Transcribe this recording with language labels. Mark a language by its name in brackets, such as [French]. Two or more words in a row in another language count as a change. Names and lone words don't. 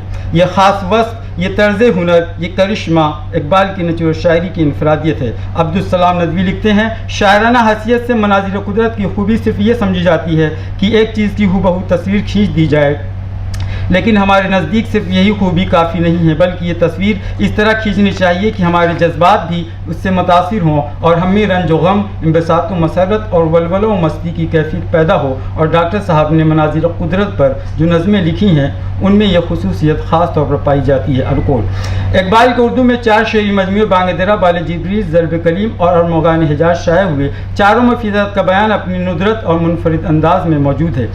[Urdu] یہ خاص وصف، یہ طرز ہنر، یہ کرشمہ اقبال کی نیچرل شاعری کی انفرادیت ہے. عبدالسلام ندوی لکھتے ہیں، شاعرانہ حیثیت سے مناظر قدرت کی خوبی صرف یہ سمجھی جاتی ہے کہ ایک چیز کی ہوبہو تصویر کھینچ دی جائے، لیکن ہمارے نزدیک صرف یہی خوبی کافی نہیں ہے، بلکہ یہ تصویر اس طرح کھینچنی چاہیے کہ ہمارے جذبات بھی اس سے متاثر ہوں اور ہم میں رنج و غم، انبساط و مسرت اور ولولہ و مستی کی کیفیت پیدا ہو۔ اور ڈاکٹر صاحب نے مناظر قدرت پر جو نظمیں لکھی ہیں ان میں یہ خصوصیت خاص طور پر پائی جاتی ہے۔ القول اقبال کے اردو میں 4 شعری مجموعے بانگ درا، بال جبریل، ضرب کلیم اور ارمغان حجاز شائع ہوئے۔ چاروں میں فطرت کا بیان اپنی ندرت اور منفرد انداز میں موجود ہے۔